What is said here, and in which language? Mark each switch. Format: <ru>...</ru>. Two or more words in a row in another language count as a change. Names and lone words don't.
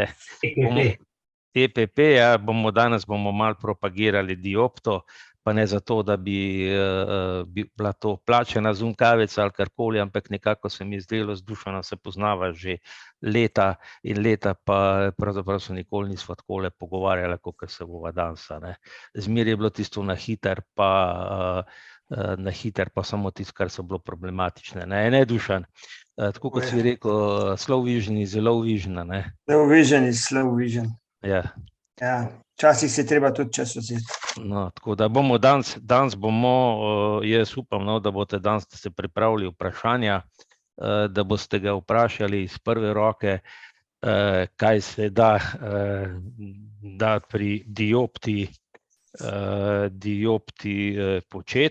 <sl>EPP, danes bomo malo propagirali Diopto, pa ne zato, da bi bila to plačena Zoom kavica ali karkoli, ampak nekako se mi zdelo, z Dušanom se poznava že leta in leta, pa pravzaprav se nikoli nisva takole pogovarjala, kakor se bova danes. Zmeraj je bilo tisto na hiter, pa samo tisto, kar so bilo problematične. Ne, Dušan? Tako kot si rekel,</sl> <en>slow vision is low vision. Low vision is slow vision.</en> <sl>Ja. Včasih se treba tudi čas vzeti. No, tako da bomo danes bomo, jaz upam, da boste danes se pripravili vprašanja, da boste ga vprašali iz prve roke, kaj se da pri Diopti početi.</sl>